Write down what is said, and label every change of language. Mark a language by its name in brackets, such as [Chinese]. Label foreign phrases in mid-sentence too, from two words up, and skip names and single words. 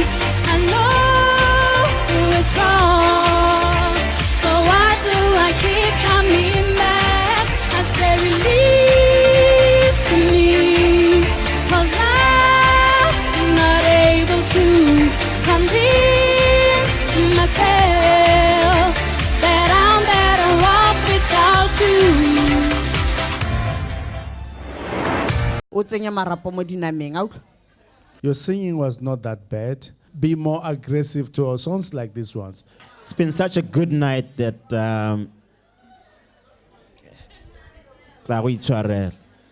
[English] I know it's wrong, so why do I keep coming back? I say release me, 'cause I'm not able to convince myself that I'm better off without you. [Tswana] O tsenya marapo mo dinameng, a utlwa? [English] Your singing was not that bad. Be more aggressive to our songs like these ones. It's been such a good night that